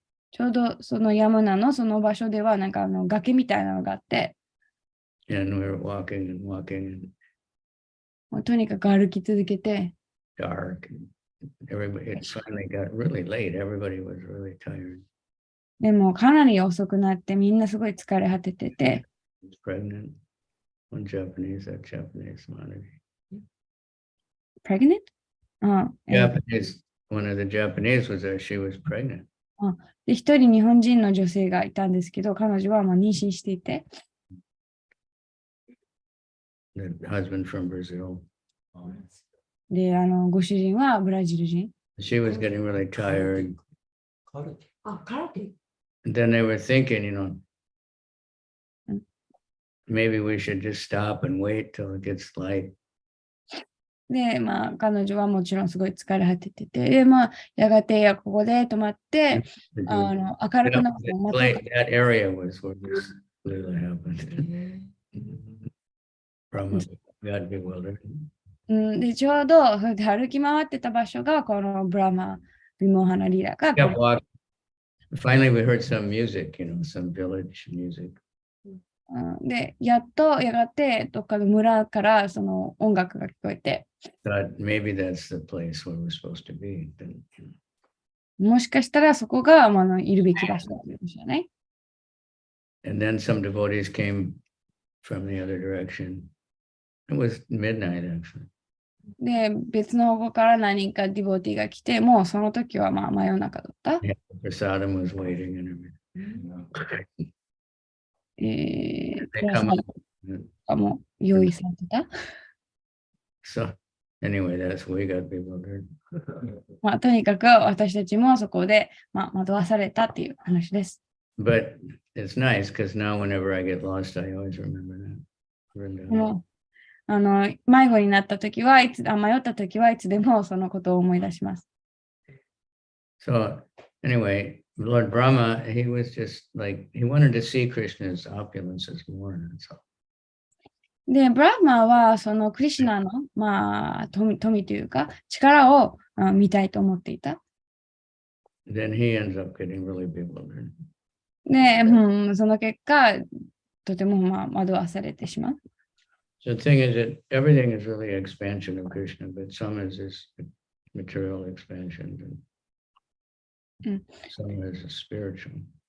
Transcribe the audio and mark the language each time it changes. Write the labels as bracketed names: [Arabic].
[Japanese] ちょうどそのヤムナのその場所ではなんか崖みたいなのがあって。 [English] And we were walking and walking. [Japanese] とにかく歩き続けて。 [English] Dark. Everybody, it finally got really late. Everybody was really tired. [Japanese] でもかなり遅くなってみんなすごい疲れ果ててて。 [English] Pregnant. One Japanese, that Japanese money. Pregnant? Japanese. One of the Japanese was there. She was pregnant. [Japanese] で、一人日本人の女性がいたんですけど、彼女はもう妊娠していて。 [English] The husband from Brazil. [Japanese] で、ご主人はブラジル人。 [English] She was getting really tired. Karate. And then they were thinking, maybe we should just stop and wait till it gets light. [Japanese] で、彼女はもちろんすごい疲れ果ててて、で、やがてここで止まって、明るくなって、 [English] That area was where this really happened. Brahma got bewildered. [Japanese] で、ちょうど歩き回ってた場所が、このブラマ・ビモハナ・リーラが。 [English] Finally, we heard some music, some village music. [Japanese] で、やがて、どっかの村からその音楽が聞こえて。 [English] Maybe that's the place where we're supposed to be. [Japanese] もしかしたらそこがいるべき場所だということじゃない。 [English] And then some devotees came from the other direction. It was midnight, actually. [Japanese] で、別の方から何人かディボティが来て、もうその時はまあ真夜中だった。 [English] Yeah, Prasadam was waiting and everything. [Japanese] プラス [English] They come [Japanese] ア [English] up. [Japanese] ルファも用意されてた。 [English] So anyway, that's we got bewildered. [Japanese] まあ、とにかく私たちもそこで、まあ、惑わされたっていう話です。 [English] But it's nice because now whenever I get lost, I always remember that. [Japanese] 迷子になった時は、迷った時はいつでもそのことを思い出します。 [English] So anyway, Lord Brahma, he was just like, he wanted to see Krishna's opulences more. So. [Japanese] で、ブラフマはそのクリシュナの、まあ、富というか力を見たいと思っていた。 [English] Then he ends up getting really bewildered. [Japanese] で、その結果、とてもまあ惑わされてしまう。 [English] So the thing is that everything is really expansion of Krishna, but some is this material expansion, and some is spiritual.